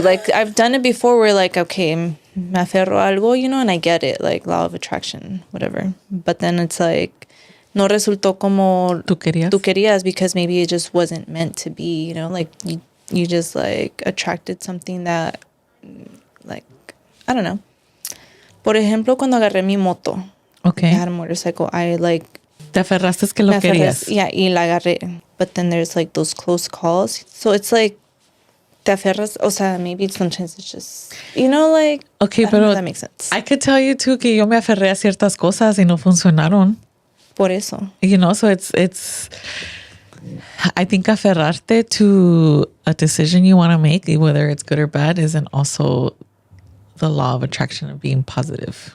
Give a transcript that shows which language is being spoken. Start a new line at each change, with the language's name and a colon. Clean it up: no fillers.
English: Like, I've done it before where, like, okay,
Spanish: me aferro a algo,
English: you know, and I get it, like, law of attraction, whatever. But then it's like,
Spanish: no resultó como tú querías
English: because maybe it just wasn't meant to be, you know? Like, you just, like, attracted something that, like, I don't know.
Spanish: Por ejemplo, cuando agarré mi moto.
English: Okay. I had a motorcycle. I, like...
Spanish: Te aferraste que lo querías.
English: Yeah,
Spanish: y la agarré.
English: But then there's, like, those close calls. So it's, like...
Spanish: te aferras, o sea,
English: maybe sometimes it's just, you know, like, Okay, I don't know
Spanish: pero
English: if that makes sense. I could tell you too
Spanish: que yo me aferré a ciertas cosas y no funcionaron. Por eso.
English: You know, so it's I think aferrarte to a decision you want to make, whether it's good or bad, isn't also the law of attraction of being positive.